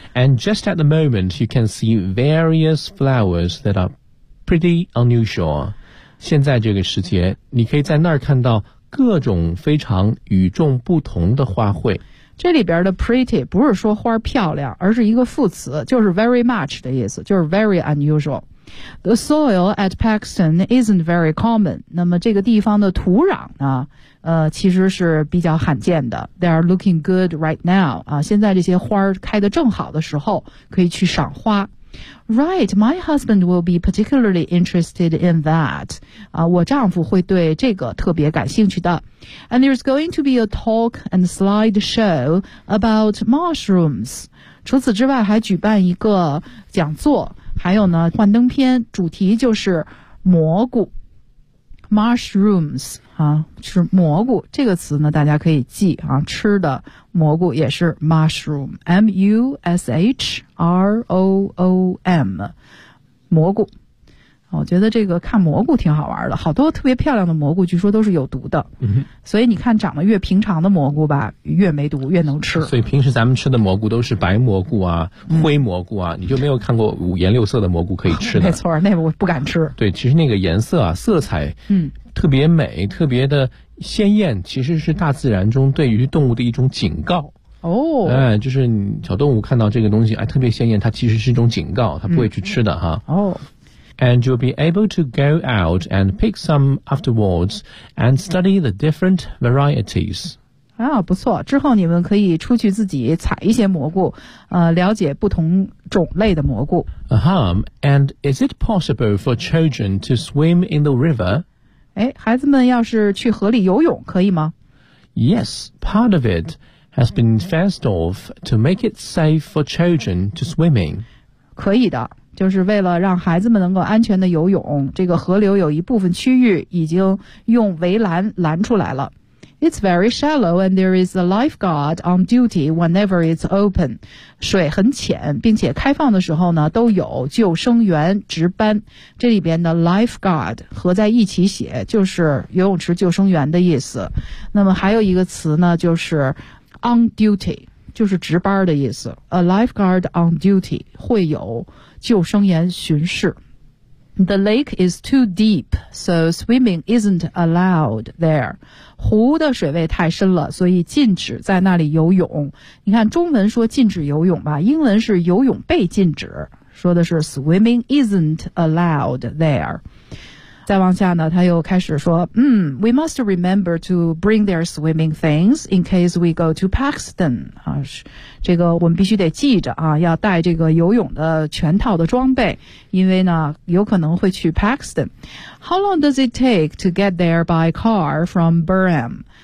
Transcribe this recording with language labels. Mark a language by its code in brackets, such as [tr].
[en] And just at the moment, you can see various flowers that are pretty unusual。 [zh] 现在这个时节，你可以在那儿看到各种非常与众不同的花卉。这里边的 pretty 不是说花漂亮，而是一个副词，就是 very much 的意思，就是 [en] very unusual. The soil at Paxton isn't very common. [zh] 那么这个地方的土壤呢，其实是比较罕见的。 [en] They are looking good right now. [zh] 现在这些花开得正好的时候，可以去赏花。 [en] Right, my husband will be particularly interested in that. [zh] 我丈夫会对这个特别感兴趣的。 [en] And there's going to be a talk and slideshow about mushrooms. [zh] 除此之外还举办一个讲座，还有呢，幻灯片，主题就是蘑菇。 Mushrooms, 是蘑菇，这个词呢，大家可以记，吃的蘑菇也是 mushroom, M-U-S-H-R-O-O-M, 蘑菇。我觉得这个看蘑菇挺好玩的，好多特别漂亮的蘑菇据说都是有毒的。嗯，所以你看长得越平常的蘑菇吧越没毒越能吃。所以平时咱们吃的蘑菇都是白蘑菇啊灰蘑菇啊，你就没有看过五颜六色的蘑菇可以吃的。没错，那我不敢吃。对，其实那个颜色啊色彩特别美特别的鲜艳，其实是大自然中对于动物的一种警告。哦，哎，就是小动物看到这个东西哎特别鲜艳，它其实是一种警告，它不会去吃的哈。哦。 [en] And you'll be able to go out and pick some afterwards and study the different varieties. [zh] 啊，不错，之后你们可以出去自己采一些蘑菇，了解不同种类的蘑菇。 Uh-huh. [en] And is it possible for children to swim in the river? [zh] 哎，孩子们要是去河里游泳可以吗？ [en] Yes, part of it has been fenced off to make it safe for children to swim in. [zh] 可以的。就是为了让孩子们能够安全的游泳，这个河流有一部分区域已经用围栏拦出来了。 [en] It's very shallow and there is a lifeguard on duty whenever it's open. [zh] 水很浅，并且开放的时候呢，都有救生员值班。这里边的 lifeguard 合在一起写，就是游泳池救生员的意思。那么还有一个词呢，就是 on duty。就是值班的意思 ， [en] a lifeguard on duty [zh] 会有救生员巡视。 [en] The lake is too deep, so swimming isn't allowed there. [zh] 湖的水位太深了，所以禁止在那里游泳。你看中文说禁止游泳吧，英文是游泳被禁止，说的是 [en] swimming isn't allowed there。 [zh] 再往下呢，他又开始说， [en] We must remember to bring their swimming things in case we go to Paxton. [zh] 啊，这个我们必须得记着啊，要带这个游泳的全套的装备，因为呢，有可能会去 Paxton. [en] How long does it take to get there by car from Burham?